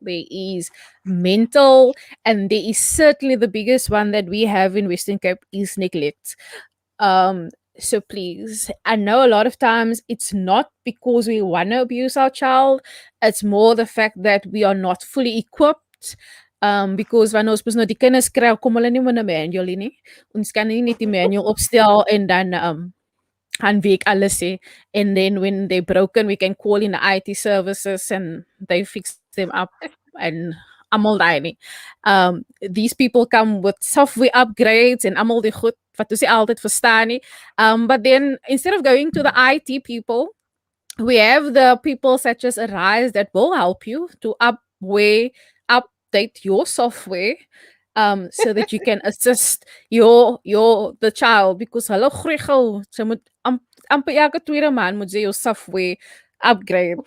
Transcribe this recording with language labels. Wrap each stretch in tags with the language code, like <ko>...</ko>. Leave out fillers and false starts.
<en>There is mental, and there is certainly the biggest one that we have in Western Cape is neglect. So please, I know a lot of times it's not because we want to abuse our child, it's more the fact that we are not fully equipped.</en> <af>Because wanneer ons mos nou die kinders kry, kom hulle nie met 'n manual nie. Ons kan nie net die manual opstel en dan gaan week alles sê.</af> <en>And then when they're broken, we can call in the IT services and they fix them up and</en> <af>almal daai nie.</af> <en>These people come with software upgrades and</en> <af>almal die goed wat ons nie altyd verstaan nie.</af> <en>But then instead of going to the IT people, we have the people such as Arise that will help you to update your software, so that you can assist your the child, because</en> <af>hulle groei gou. Sy moet amper elke tweede maand moet jy jou software upgrade.</af>